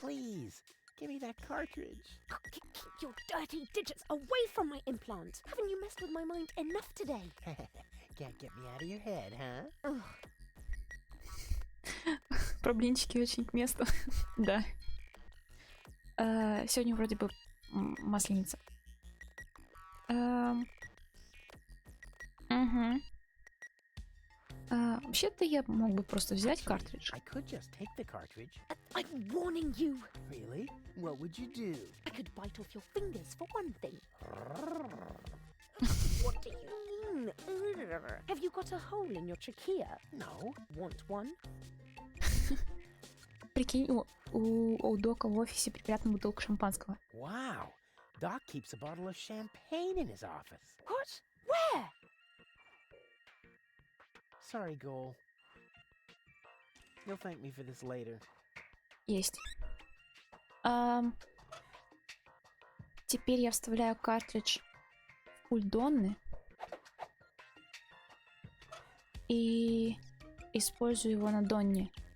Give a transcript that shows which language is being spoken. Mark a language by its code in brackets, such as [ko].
[en] Please, give me that cartridge. Keep your dirty digits away from my implant. Haven't you messed with my mind enough today? Can't get me out of your head, huh? Ugh. [ru] Про блинчики очень к месту. Да. Сегодня вроде бы масленица. Угу. Вообще-то я мог бы просто взять картридж. [en] I could just take the cartridge. I'm warning you. Really? What would you do? I could bite off your fingers for one thing. What do you mean? Have you got a hole in your trachea? No. Want one? [ru] Прикинь, у Дока в офисе припрятана бутылка шампанского. [en] Wow. Doc keeps a bottle of champagne in his office. What? Where? Sorry, Goal. You'll thank me for this later. [ru] Есть. Теперь я вставляю картридж в пульт Донны и использую его на Донне.